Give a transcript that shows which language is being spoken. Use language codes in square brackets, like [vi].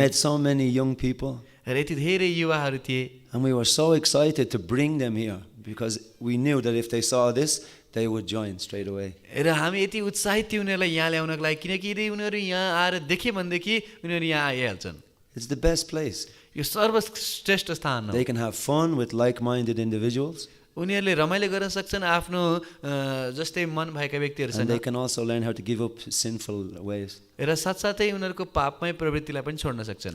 [en] met so many young people. [ne] र यति धेरै युवाहरू थिए। [en] And we were so excited to bring them here, because we knew that if they saw this, they would join straight away. [ne] र हामी यति उत्साहित थियौँ उनीहरूलाई यहाँ ल्याउनको लागि किनकि यदि उनीहरू यहाँ आएर देखे भनेदेखि उनीहरू यहाँ आइहाल्छन्। [en] It's the best place. [ne] यो सर्वश्रेष्ठ स्थान हो। [en] They can have fun with like-minded individuals. [ne] उनीहरूले रमाइलो गर्न सक्छन् आफ्नो जस्तै मन भएका व्यक्तिहरूसँग [en] And they can also learn how to give up sinful ways [ne] र साथसाथै उनीहरूको पापमय प्रवृत्तिलाई पनि छोड्न सक्छन्